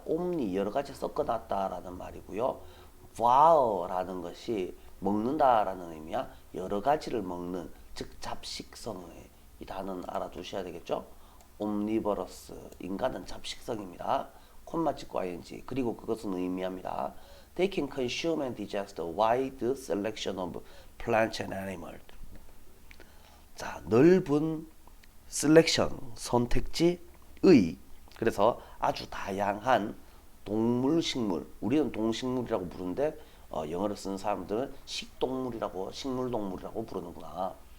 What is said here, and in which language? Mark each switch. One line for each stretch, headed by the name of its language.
Korean: omni 여러 가지 섞어놨다라는 말이고요. vour라는 것이 먹는다라는 의미야. 여러 가지를 먹는 즉 잡식성의 이 단어는 알아두셔야 되겠죠. omnivorous 인간은 잡식성입니다. 콤마 찍고 ing 그리고 그것은 의미합니다.
English: They can consume and digest a wide selection of plants and animals.
Korean: 자, 넓은 셀렉션 선택지의 그래서 아주 다양한 동물, 식물 우리는 동식물이라고 부르는데 영어를 쓰는 사람들은 식동물이라고 식물동물이라고 부르는구나.